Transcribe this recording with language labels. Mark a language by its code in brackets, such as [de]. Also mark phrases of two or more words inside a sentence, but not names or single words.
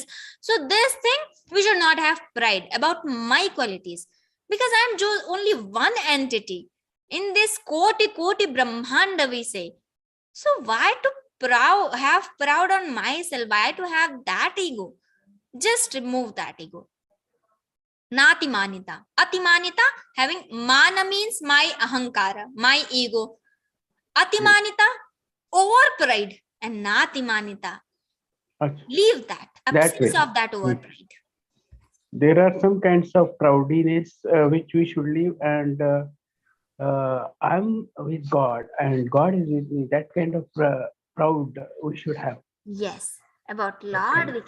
[en] So this thing, we should not have pride about my qualities, because I am just only one entity in this [sa] koti brahmanda, [en] we say. So why to have proud on myself? Why to have that ego? Just remove that ego. [sa] Nati manita. Atimanita, [en] having mana means my ahankara, my ego. Atimanita, over pride. And [sa] nati manita, [en] leave that. Absence of that over pride. There are some kinds of proudiness which we should leave, and I'm with God and God is with me. That kind of proud we should have. Yes, about Lord we can.